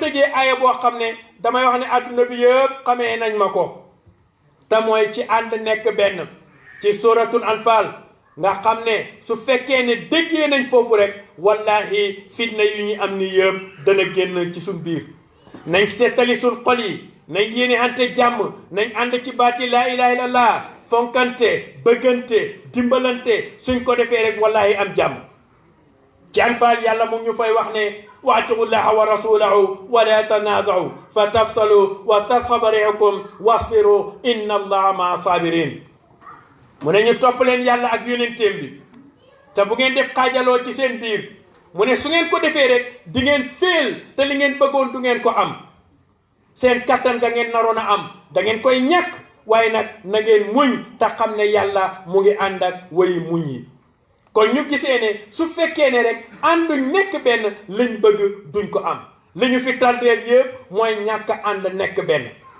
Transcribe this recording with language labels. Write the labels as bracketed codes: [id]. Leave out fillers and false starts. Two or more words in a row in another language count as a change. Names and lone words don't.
[wo] tëjee aaya boo xam ne damay wax ne adduna bi yëpp xamee nañ ma ko te mooy ci ànd nekk benn ci suratul anfal nga xam ne su fekkee ne déggee nañ foofu rek wallahi fitna yu ñu am ni yëpp dana génn ci suñ biir nañ seetali suñ xol yi nañ yéene ante jàmm nañ ànd ci baati [ar] لا إله إلا الله [wo] fonkante bëggante dimbalante suñ ko defee rek wallahi am jàmm ci anfal yàlla mu ñu fay wax ne [ar] واطيعوا الله ورسوله ولا تنازعوا فتفشلوا وتذهب ريحكم واصبروا ان الله مع الصابرين [wo] mu ne ñu topp leen yàlla ak yonenteem bi te bu ngeen def xaajaloo ci seen biir mu ne su ngeen ko defee rek di ngeen féel te li ngeen bëggoon du ngeen ko am seen kattan ga ngeen naroon a am da ngeen koy ñàkk waaye nag na ngeen muñ te xam ne yàlla mu ngi ànd ak wayi muñ yi kon ñu gisee ne su fekkee ne rek ànduñ nekk benn liñ bëgg duñ ko am li ñu fi tardeel yëpp mooy ñàkk ànd nekk benn